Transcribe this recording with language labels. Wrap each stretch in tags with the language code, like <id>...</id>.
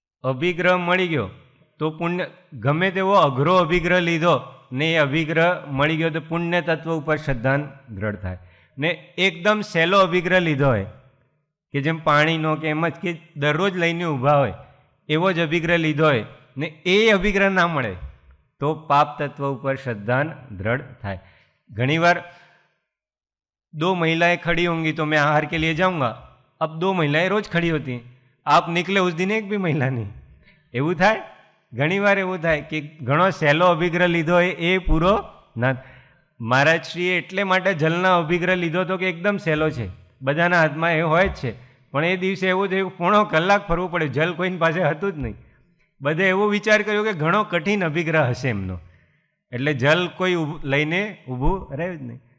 <gu>અભિગ્રહ મળી ગયો તો પુણ્ય, ગમે તેવો અઘરો અભિગ્રહ લીધો ને એ અભિગ્રહ મળી ગયો તો પુણ્ય તત્વ ઉપર શ્રદ્ધા દ્રઢ થાય। ને એકદમ સહેલો અભિગ્રહ લીધો હોય કે જેમ પાણીનો કે એમ જ કે દરરોજ લઈને ઊભા હોય એવો જ અભિગ્રહ લીધો હોય ને એ અભિગ્રહ ના મળે તો પાપ તત્વ ઉપર શ્રદ્ધા દ્રઢ થાય।</gu> <hi>ઘણીવાર 2 महिलाएं खड़ी होंगी तो मैं आहार के लिए जाऊंगा, अब 2 महिलाएं रोज खड़ी होती हैं, आप निकले उस दिन एक भी महिला नहीं,</hi> <gu>એવું થાય। ઘણીવાર એવું થાય કે ઘણો સહેલો અભિગ્રહ લીધો હોય એ પૂરો ના। મહારાજશ્રીએ એટલે માટે જલના અભિગ્રહ લીધો હતો કે એકદમ સહેલો છે, બધાના હાથમાં એ હોય જ છે, પણ એ દિવસે એવું થયું 1.5 કલાક ફરવું પડે, જલ કોઈની પાસે હતું જ નહીં। બધે એવો વિચાર કર્યો કે ઘણો કઠિન અભિગ્રહ હશે એમનો, એટલે જલ કોઈ લઈને ઊભું રહ્યું જ નહીં।</gu>